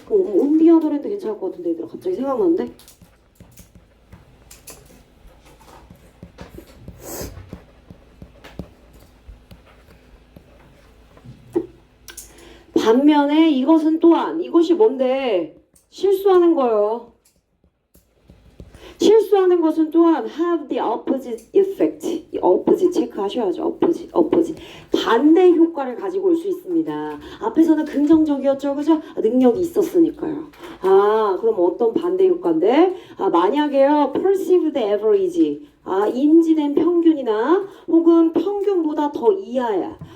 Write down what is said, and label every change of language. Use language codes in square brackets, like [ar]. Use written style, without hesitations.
[en] 온디아더랜드 [ko] 괜찮을 것 같은데 얘들아 갑자기 생각나는데? 반면에 이것은 또한 이것이 뭔데? 실수하는 거예요. 실수하는 것은 또한 [en] have the opposite effect. [ko] opposite 체크하셔야죠. opposite. 반대 효과를 가지고 올 수 있습니다. 앞에서는 긍정적이었죠. 그죠? 능력이 있었으니까요. 그럼 어떤 반대 효과인데? 만약에요. [en] perceived average. [ko] 인지된 평균이나 혹은 평균보다 더 이하야.